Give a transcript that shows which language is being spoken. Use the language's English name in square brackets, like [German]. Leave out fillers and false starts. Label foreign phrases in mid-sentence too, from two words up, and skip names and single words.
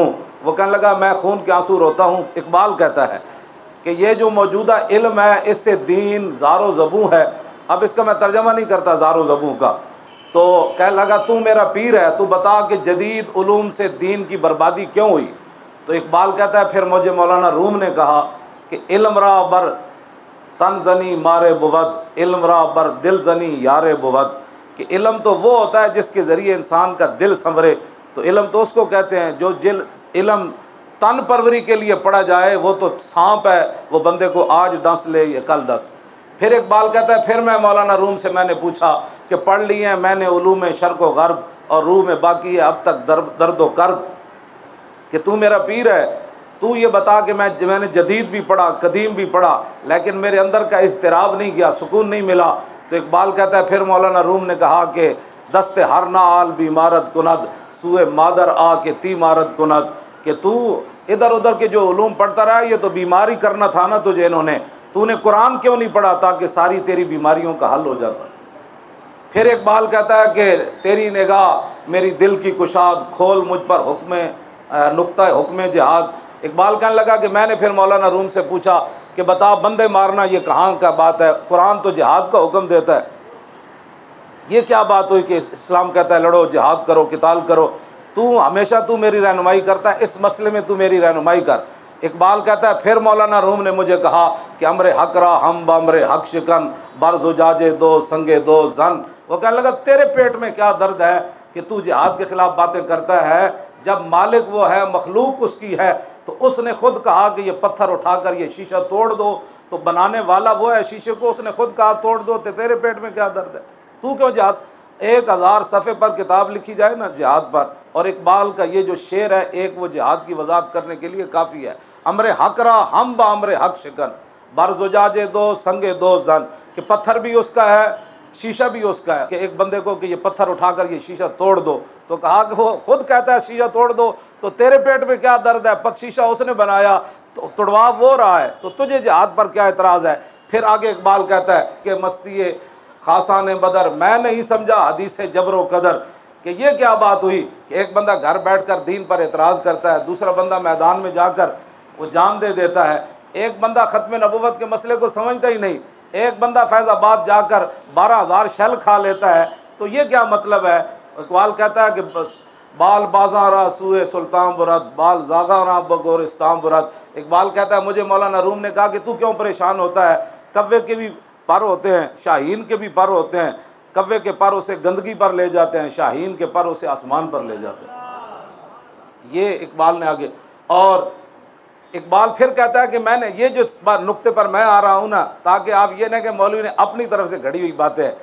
[Urdu] وہ کہنے لگا میں خون کے آنسو روتا ہوں، اقبال کہتا ہے کہ یہ جو موجودہ علم ہے اس سے دین زار و زبوں ہے۔ اب اس کا میں ترجمہ نہیں کرتا زار و زبوں کا، تو کہنے لگا تو میرا پیر ہے، تو بتا کہ جدید علوم سے دین کی بربادی کیوں ہوئی؟ تو اقبال کہتا ہے پھر مجھے مولانا روم نے کہا کہ [Persian] علم را بر تن زنی مارے بود، علم را بر دل زنی یارے بود، [Urdu] کہ علم تو وہ ہوتا ہے جس کے ذریعے انسان کا دل سنورے۔ تو علم تو اس کو کہتے ہیں جو علم تن پروری کے لیے پڑھا جائے، وہ تو سانپ ہے، وہ بندے کو آج ڈس لے یا کل ڈس۔ پھر اقبال کہتا ہے پھر میں مولانا روم سے میں نے پوچھا کہ پڑھ لی ہیں میں نے علوم شرق و غرب اور روح میں باقی ہے اب تک درد و کرب، کہ تو میرا پیر ہے، تو یہ بتا کہ میں نے جدید بھی پڑھا قدیم بھی پڑھا لیکن میرے اندر کا اضطراب نہیں گیا، سکون نہیں ملا۔ تو اقبال کہتا ہے پھر مولانا روم نے کہا کہ [Persian] دست ہر نال بیمارت کند، سوئے مادر آ کے تی مارت کند، [Urdu] کہ تو ادھر ادھر کے جو علوم پڑھتا رہا یہ تو بیماری کرنا تھا نا تجھے انہوں نے، تو نے قرآن کیوں نہیں پڑھا تاکہ ساری تیری بیماریوں کا حل ہو جاتا۔ پھر اقبال کہتا ہے کہ تیری نگاہ میری دل کی کشاد، کھول مجھ پر حکم نقطہ حکم جہاد۔ اقبال کہنے لگا کہ میں نے پھر مولانا روم سے پوچھا کہ بتا بندے مارنا یہ کہاں کا بات ہے؟ قرآن تو جہاد کا حکم دیتا ہے، یہ کیا بات ہوئی کہ اسلام کہتا ہے لڑو، جہاد کرو، قتال کرو؟ ہمیشہ تو میری رہنمائی کرتا ہے، اس مسئلے میں تو میری رہنمائی کر۔ اقبال کہتا ہے پھر مولانا روم نے مجھے کہا کہ [Persian] امر حق را ہم بامر حق شکن، بر زجاجے دو سنگے دو زن۔ [Urdu] وہ کہنے لگا تیرے پیٹ میں کیا درد ہے کہ تو جہاد کے خلاف باتیں کرتا ہے، جب مالک وہ ہے، مخلوق اس کی ہے، تو اس نے خود کہا کہ یہ پتھر اٹھا کر یہ شیشہ توڑ دو، تو بنانے والا وہ ہے شیشے کو، اس نے خود کہا توڑ دو، تو تیرے پیٹ میں کیا درد ہے؟ تو کیوں جہاد؟ 1000 صفحے پر کتاب لکھی جائے نا جہاد پر، اور اقبال کا یہ جو شعر ہے ایک وہ جہاد کی وضاحت کرنے کے لیے کافی ہے۔ [Persian] امر حق را ہم با امر حق شکن، بر زجاجے دو سنگے دو زن، [Urdu] کہ پتھر بھی اس کا ہے، شیشہ بھی اس کا ہے، کہ ایک بندے کو کہ یہ پتھر اٹھا کر یہ شیشہ توڑ دو، تو کہا کہ وہ خود کہتا ہے شیشہ توڑ دو، تو تیرے پیٹ میں کیا درد ہے؟ شیشہ اس نے بنایا، تو توڑوا وہ رہا ہے، تو تجھے جہاد پر کیا اعتراض ہے؟ پھر آگے اقبال کہتا ہے کہ مستی خاصان بدر میں نہیں سمجھا حدیث جبر و قدر، کہ یہ کیا بات ہوئی کہ ایک بندہ گھر بیٹھ کر دین پر اعتراض کرتا ہے، دوسرا بندہ میدان میں جا کر وہ جان دے دیتا ہے، ایک بندہ ختم نبوت کے مسئلے کو سمجھتا ہی نہیں، ایک بندہ فیض آباد جا کر 12,000 شل کھا لیتا ہے، تو یہ کیا مطلب ہے؟ اقبال کہتا ہے کہ [Persian] بال بازاں را سوئے سلطان برد، بال زاغاں را بگورستان برد۔ [Urdu] اقبال کہتا ہے مجھے مولانا روم نے کہا کہ تو کیوں پریشان ہوتا ہے؟ کوے کے بھی پر ہوتے ہیں، شاہین کے بھی پر ہوتے ہیں، کوے کے پر اسے گندگی پر لے جاتے ہیں، شاہین کے پر اسے آسمان پر لے جاتے ہیں۔ یہ اقبال نے آگے، اور اقبال پھر کہتا ہے کہ میں نے یہ جو نقطے پر میں آ رہا ہوں نا، تاکہ آپ یہ نہ کہ مولوی نے اپنی طرف سے گھڑی ہوئی باتیں ہیں۔